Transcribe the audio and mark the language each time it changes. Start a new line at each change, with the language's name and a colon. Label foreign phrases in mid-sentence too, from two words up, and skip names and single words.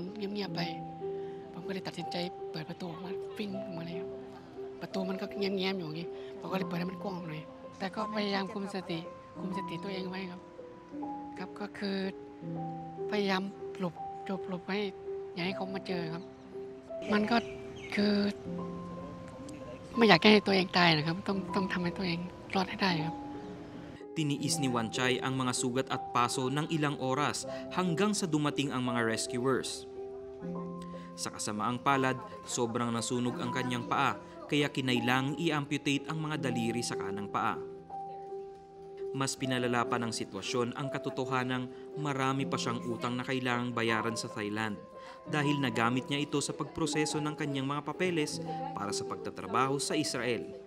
Thai: เงียบๆไปผมก็เลยตัดสินใจเปิดประตูออกมาวิ่งออกมาเลยครับประตูมันก็แง้มๆอยู่อย่างนี้ผมก็เลยเปิดให้มันกว้างออกหน่อยแต่ก็พยายามคุมสติตัวเองไว้ครับก็คือพยายามหลบไว้อย่าให้เขามาเจอครับมันก็คือไม่อยากให้ตัวเองตายนะครับต้องทำให้ตัวเองรอดให้ได้ครับ
Filipino: Tiniis ni Wanchay ang mga sugat at paso ng ilang oras hanggang sa dumating ang mga rescuers. Sa kasamaang palad, sobrang nasunog ang kanyang paa kaya kinailangang i-amputate ang mga daliri sa kanang paa. Mas pinalala pa ng sitwasyon ang katotohanang marami pa siyang utang na kailangang bayaran sa Thailand dahil nagamit niya ito sa pagproseso ng kanyang mga papeles para sa pagtatrabaho sa Israel.